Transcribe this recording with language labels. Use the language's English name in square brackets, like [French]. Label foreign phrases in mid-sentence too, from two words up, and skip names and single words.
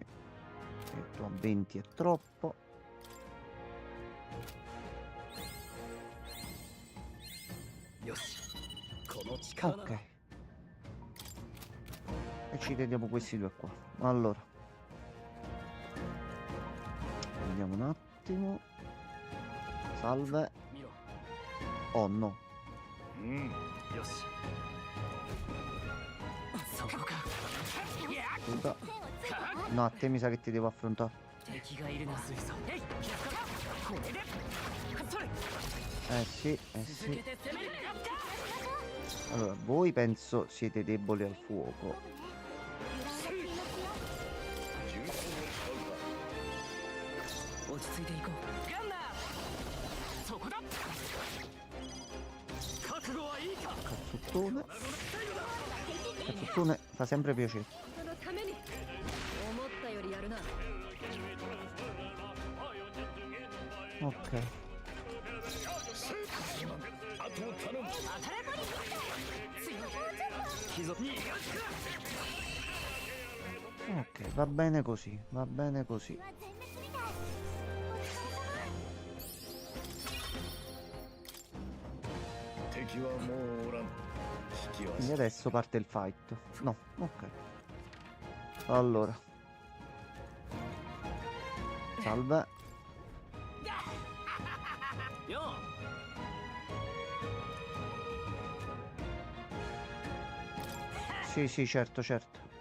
[Italian] Detto a 20 è troppo. Ok. E ci teniamo questi due qua. Allora. Vediamo un attimo. Salve. Oh no. [Japanese] よしそこか [Italian] Scusa. No, a te mi sa che ti devo affrontare. [Japanese] 敵がいるな水素えいこれでそれ [Italian] Sì, [Japanese] 続け [Italian] sì. [Japanese] て攻める [Italian] Allora, voi penso siete deboli al fuoco. [Japanese] 落ち着いていこうガンナーそこだ覚悟はいいか [Italian] Cazzottone. Cazzottone fa sempre piacere. [Japanese] そのために思ったよりやるな [Italian] Ok. [Japanese] あと頼む貴族に [Italian] Ok, va bene così, va bene così. [Japanese] は全滅みたい敵はもうおらん引きは [Italian] Quindi adesso parte il fight. No, ok. Allora. Salve. [Japanese] よ [Italian] Sì, sì, certo, certo.